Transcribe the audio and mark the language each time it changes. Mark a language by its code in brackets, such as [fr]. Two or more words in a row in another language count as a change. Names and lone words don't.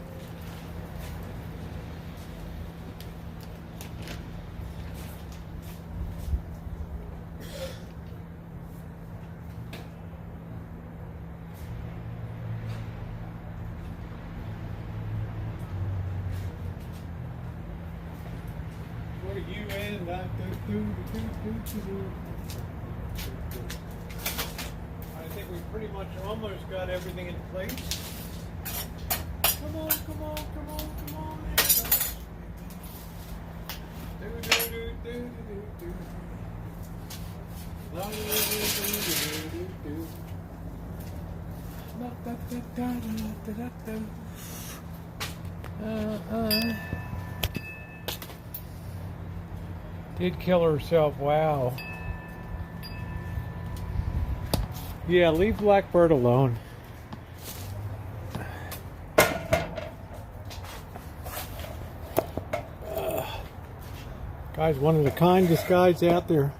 [en] What are you in? I think we pretty much almost got everything in place. Come on, come on, come on, come on. Do, do, do, do, do, do. La, do, do, do, do, do, do. La, da, da, da, da, da, da. Did kill herself, wow. Yeah, leave Blackbird alone. Guy's one of the kindest guys out there.